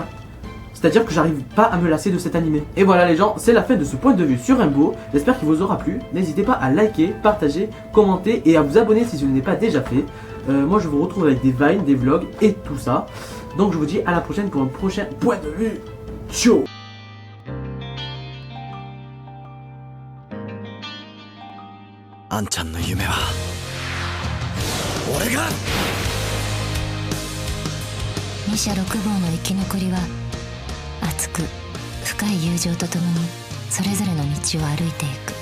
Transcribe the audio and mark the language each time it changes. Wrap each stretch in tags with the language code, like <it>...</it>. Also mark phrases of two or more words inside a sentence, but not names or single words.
<fr>C'est-à-dire que j'arrive pas à me lasser de cet animé. Et voilà les gens, c'est la fin de ce point de vue sur Rainbow. J'espère qu'il vous aura plu. N'hésitez pas à liker, partager, commenter et à vous abonner si ce n'est pas déjà fait. Moi je vous retrouve avec des vines, des vlogs et tout ça. Donc je vous dis à la prochaine pour un prochain point de vue. Ciao.</fr> <ja>二者六房の生き残りは熱く深い友情とともにそれぞれの道を歩いていく。</ja>